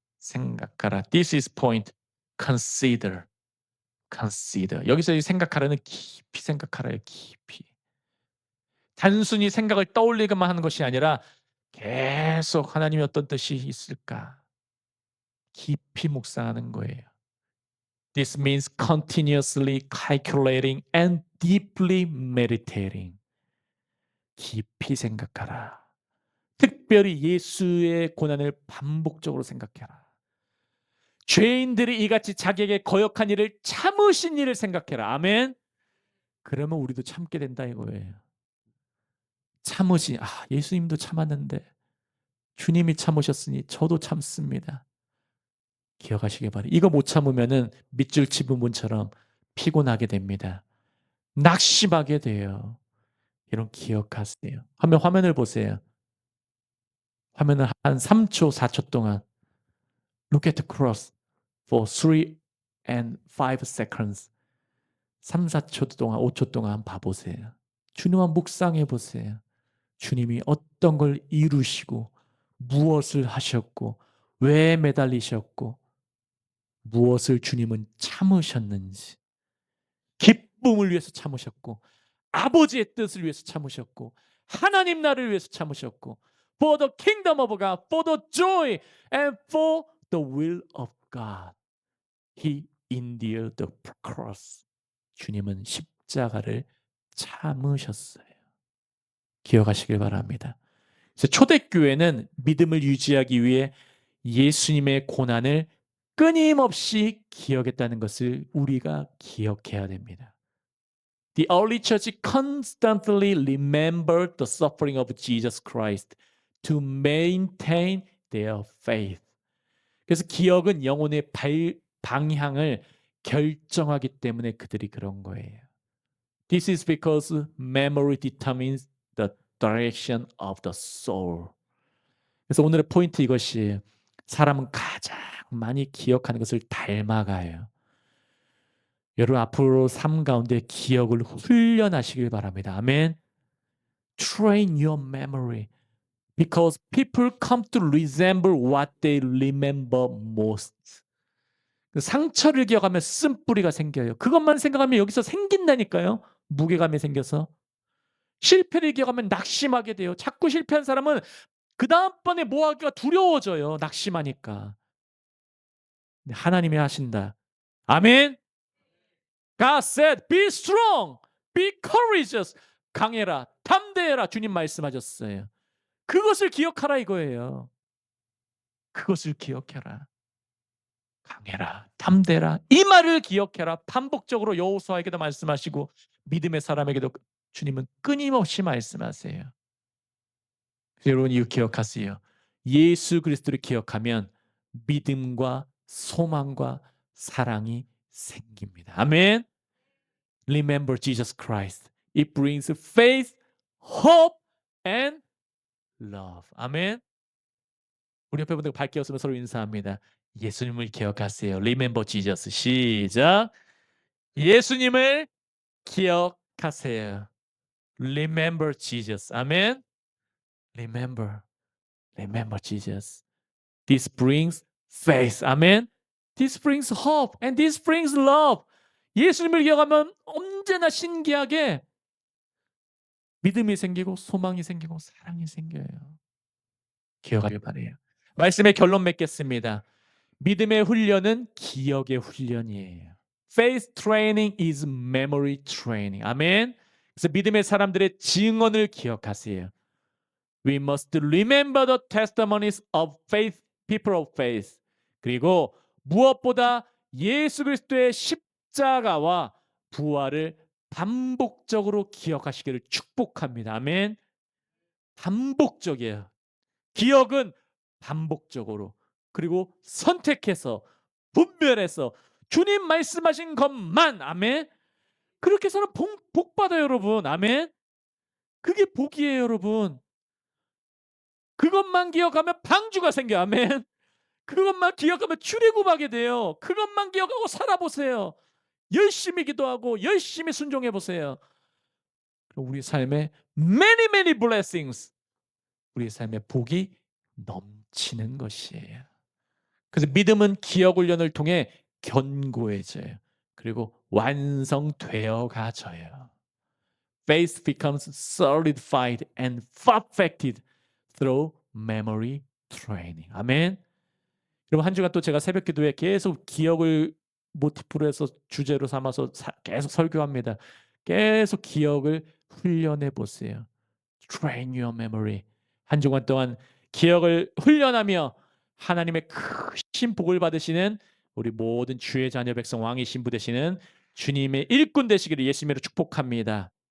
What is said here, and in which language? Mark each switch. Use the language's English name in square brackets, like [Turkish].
[Korean] 생각하라. [English] This is point. Consider. Consider. [Korean] 여기서 이 생각하라는 깊이 생각하라예요. 깊이. 단순히 생각을 떠올리기만 하는 것이 아니라 계속 하나님이 어떤 뜻이 있을까? 깊이 묵상하는 거예요. [English] This means continuously calculating and deeply meditating. [Korean] 깊이 생각하라. 특별히 예수의 고난을 반복적으로 생각해라. 죄인들이 이같이 자기에게 거역한 일을 참으신 일을 생각해라. 아멘. 그러면 우리도 참게 된다 이거예요. 참으시. 예수님도 참았는데 주님이 참으셨으니 저도 참습니다. 기억하시기 바랍니다. 이거 못 참으면은 밑줄 짚은 분처럼 피곤하게 됩니다. 낙심하게 돼요. 이런 기억하세요. 화면을 보세요. 화면을 한 3초, 4초 동안 [English] Look at the cross for 3 and 5 seconds. [Korean] 3, 4초 동안, 5초 동안 봐보세요. 주님만 묵상해 보세요. 주님이 어떤 걸 이루시고 무엇을 하셨고 왜 매달리셨고 무엇을 주님은 참으셨는지 기쁨을 위해서 참으셨고 아버지의 뜻을 위해서 참으셨고 하나님 나라를 위해서 참으셨고 [English] For the kingdom of God, for the joy and for the will of God. He endured the cross. [Korean] 주님은 십자가를 참으셨어요. 기억하시길 바랍니다. 그래서 초대교회는 믿음을 유지하기 위해 예수님의 고난을 끊임없이 기억했다는 것을 우리가 기억해야 됩니다. [English] The early church constantly remembered the suffering of Jesus Christ to maintain their faith. [Korean] 그래서 기억은 영혼의 방향을 결정하기 때문에 그들이 그런 거예요. [English] This is because memory determines the direction of the soul. [Korean] 그래서 오늘의 포인트 이것이에요. 사람은 가장 많이 기억하는 것을 닮아가요. 여러분 앞으로 삶 가운데 기억을 훈련하시길 바랍니다. 아멘. [English] Train your memory because people come to resemble what they remember most. [Korean] 상처를 기억하면 쓴뿌리가 생겨요. 그것만 생각하면 여기서 생긴다니까요. 무게감이 생겨서. 실패를 기억하면 낙심하게 돼요. 자꾸 실패한 사람은 그 다음번에 뭐 하기가 두려워져요. 낙심하니까. 하나님이 하신다. 아멘. [English] God said, be strong, be courageous. [Korean] 강해라, 담대해라. 주님 말씀하셨어요. 그것을 기억하라 이거예요. 그것을 기억해라. 강해라, 담대라. 이 말을 기억해라. 반복적으로 여호수아에게도 말씀하시고 믿음의 사람에게도 주님은 끊임없이 말씀하세요. 여러분 이거 기억하세요. 예수 그리스도를 기억하면 믿음과 소망과 사랑이 생깁니다. [English] 아멘. Remember Jesus Christ. It brings faith, hope, and love. [Korean] 아멘. 우리 옆에 분들 밝게 웃으며 서로 인사합니다. 예수님을 기억하세요. [English] Remember Jesus. [Korean] 시작. 예수님을 기억하세요. [English] Remember Jesus. [Korean] 아멘. [English] Remember. Remember Jesus. This brings faith. 아멘. This brings hope and this brings love. [Korean] 예수님을 기억하면 언제나 신기하게 믿음이 생기고 소망이 생기고 사랑이 생겨요. 기억하길 바래요. 말씀의 결론 맺겠습니다. 믿음의 훈련은 기억의 훈련이에요. [English] Faith training is memory training. [Korean] 아멘. 그래서 믿음의 사람들의 증언을 기억하세요. [English] We must remember the testimonies of faith, people of faith. [Korean] 그리고 무엇보다 예수 그리스도의 십자가와 부활을 반복적으로 기억하시기를 축복합니다. 아멘. 반복적이에요. 기억은 반복적으로 그리고 선택해서 분별해서 주님 말씀하신 것만 아멘. 그렇게 해서는 복 받아요 여러분. 아멘. 그게 복이에요 여러분. 그것만 기억하면 방주가 생겨. 아멘. 그것만 기억하면 출애굽하게 돼요. 그것만 기억하고 살아보세요. 열심히 기도하고 열심히 순종해 보세요. 우리 삶에 [English] many many blessings, [Korean] 우리 삶에 복이 넘치는 것이에요. 그래서 믿음은 기억 훈련을 통해 견고해져요. 그리고 완성되어 가져요. [English] Faith becomes solidified and perfected through memory training. [Korean] 아멘. 여러분 한 주간 또 제가 새벽 기도에 계속 기억을 모티프로 해서 주제로 삼아서 계속 설교합니다. 계속 기억을 훈련해 보세요. [English] Train your memory. [Korean] 한 주간 동안 기억을 훈련하며 하나님의 크신 복을 받으시는 우리 모든 주의 자녀 백성 왕의 신부 되시는 주님의 일꾼 되시기를 예수님으로 축복합니다.